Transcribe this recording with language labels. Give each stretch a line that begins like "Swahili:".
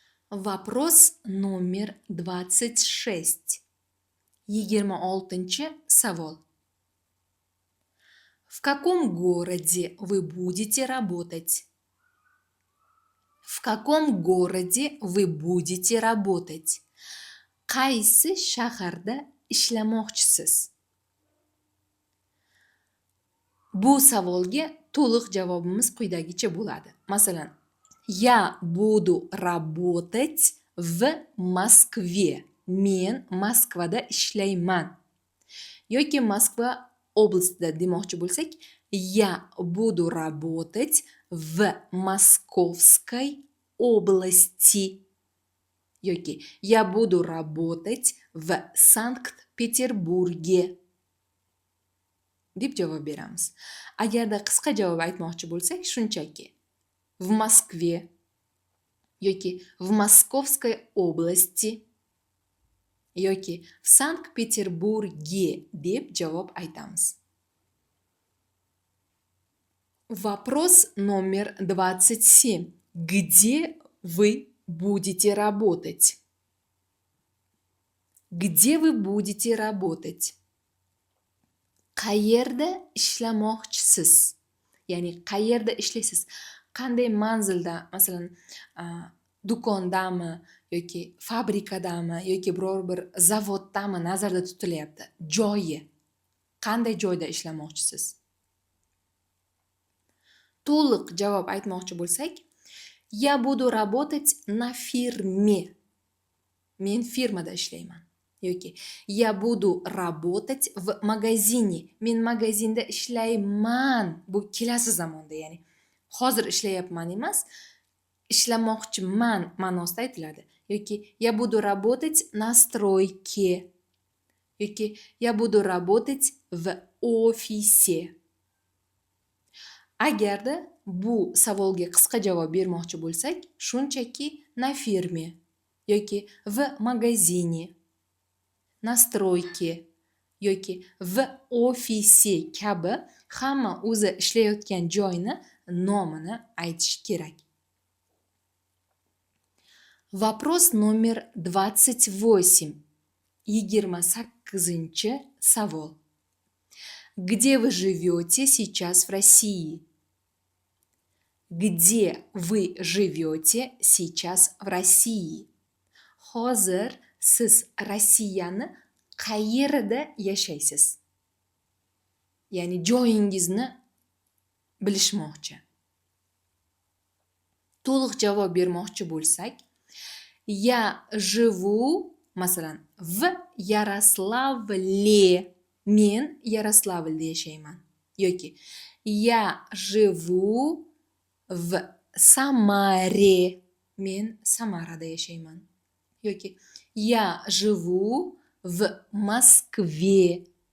Russian: Вопрос номер 26.
Uzbek: 26 savol.
Russian: В каком городе вы будете работать? В каком городе вы будете работать?
Uzbek: Qaysi shaharda ishlamoqchisiz? Bu savolga to'liq javobimiz quyidagicha bo'ladi. Masalan,
Russian: я буду работать в Москве.
Uzbek: Men Moskvada ishlayman. Yoki Moskva oblastida demoqchi bo'lsak,
Russian: я буду работать в Московской области.
Uzbek: Yoki
Russian: я буду работать в Санкт-Петербурге
Uzbek: deb javob beramiz. Agarda qisqa javob aytmoqchi bo'lsak, shunchaki
Russian: в Москве
Uzbek: yoki
Russian: в Московской области
Uzbek: yoki
Russian: в Санкт-Петербурге
Uzbek: deb javob aytamiz.
Russian: Вопрос номер 27. Где вы будете работать? Где вы будете работать?
Uzbek: Qayerda ishlamoqchisiz? Ya'ni qayerda ishlaysiz? Qanday manzilda, masalan, do'kondami yoki fabrikadami yoki biror bir zavoddami nazarda tutilyapti? Joyi. Qanday joyda ishlamoqchisiz? To'liq javob aytmoqchi bo'lsak,
Russian: я буду работать на фирме.
Uzbek: Men firmada ishlayman. Yoki
Russian: я буду работать в магазине.
Uzbek: Men magazinda ishlayman. Bu kelasi zamonda, ya'ni hozir ishlayapman emas, ishlamoqchiman ma'nosida aytiladi. Yoki
Russian: я буду работать на стройке.
Uzbek: Yoki
Russian: я буду работать в офисе.
Uzbek: Agarda bu savolga qisqa javob bermoqchi bo'lsak, shunchaki
Russian: на фирме
Uzbek: yoki
Russian: в магазине, на стройке
Uzbek: yoki
Russian: в офисе
Uzbek: kabi hamma o'zi ishlayotgan joyni nomini aytish kerak.
Russian: Вопрос номер 28.
Uzbek: 28 savol.
Russian: Где вы живете сейчас в России? Где вы живете сейчас в России?
Uzbek: Hozir siz Rossiyani qayerda yashaysiz? Ya'ni joyingizni bilishmoqchi. To'liq javob bermoqchi bo'lsak,
Russian: я живу,
Uzbek: masalan,
Russian: в Yaroslavlе.
Uzbek: Men Yaroslavlda yashayman. Yoki
Russian: я живу в Самаре.
Uzbek: Men Samarada yashayman. Yoki
Russian: я живу в Moskve.